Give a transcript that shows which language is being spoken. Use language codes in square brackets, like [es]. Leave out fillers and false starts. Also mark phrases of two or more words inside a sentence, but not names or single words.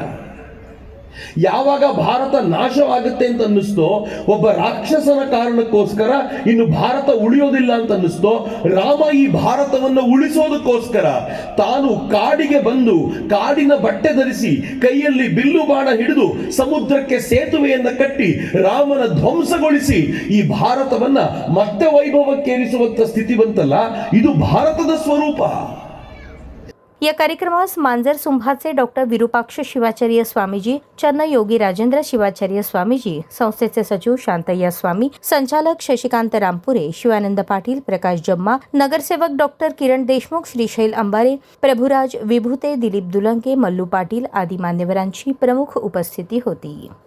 [kn] ಯಾವಾಗ ಭಾರತ ನಾಶವಾಗುತ್ತೆ ಅಂತ ಅನ್ನಿಸ್ತೋ, ಒಬ್ಬ ರಾಕ್ಷಸನ ಕಾರಣಕ್ಕೋಸ್ಕರ ಇನ್ನು ಭಾರತ ಉಳಿಯೋದಿಲ್ಲ ಅಂತ ಅನ್ನಿಸ್ತೋ, ರಾಮ ಈ ಭಾರತವನ್ನು ಉಳಿಸೋದಕ್ಕೋಸ್ಕರ ತಾನು ಕಾಡಿಗೆ ಬಂದು ಕಾಡಿನ ಬಟ್ಟೆ ಧರಿಸಿ ಕೈಯಲ್ಲಿ ಬಿಲ್ಲು ಬಾಣ ಹಿಡಿದು ಸಮುದ್ರಕ್ಕೆ ಸೇತುವೆಯನ್ನ ಕಟ್ಟಿ ರಾಮನ ಧ್ವಂಸಗೊಳಿಸಿ ಈ ಭಾರತವನ್ನ ಮತ್ತೆ ವೈಭವಕ್ಕೇರಿಸುವಂತ ಸ್ಥಿತಿ ಬಂತಲ್ಲ, ಇದು ಭಾರತದ ಸ್ವರೂಪ. [mr] या कार्यक्रमास मांजर सुंभाचे डॉक्टर विरूपाक्ष शिवाचार्य स्वामीजी, चन्नयोगी राजेंद्र शिवाचार्य स्वामीजी, संस्थेचे सचिव शांतय्या स्वामी, संचालक शशिकांत रामपुरे, शिवानंद पाटील, प्रकाश जम्मा, नगरसेवक डॉक्टर किरण देशमुख, श्रीशैल अंबारे, प्रभुराज विभूते, दिलीप दुलंके, मल्लू पाटील आदी मान्यवरांची प्रमुख उपस्थिती होती.